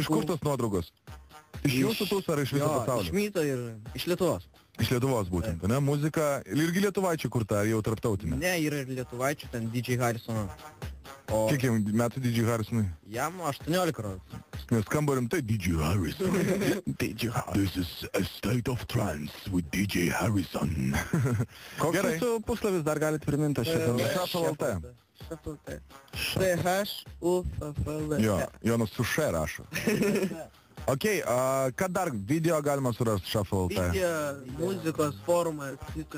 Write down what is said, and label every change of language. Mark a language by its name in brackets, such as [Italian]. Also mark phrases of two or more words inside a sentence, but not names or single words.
[Lithuanian] Iš kur tos nuotraukos? Iš jūsų tus ar iš viso pasaulio? Iš Myto ir iš Lietuvos. Iš Lietuvos būtent, ne? Muzika, irgi lietuvaičių kurta, ar jau tarptautinė? Ne, yra ir lietuvaičių, ten DJ Harrisono. O Kiek jau metų DJ Harrisonui? jam 18 rodų. Nes skamba rimtai DJ Harrison. DJ Harrison. [English] This is a state of trance with DJ Harrison. [Lithuanian] Koks Gerai. jūsų puslapis dar galite priminti šitą? Shuffle.lt. Shuffle.lt. C-H-U-F-F-L-T. Jo, Jonas su še rašo. Okei, ką dar video galima surasti Shuffle.lt? Video, muzikos, forumas, viskas.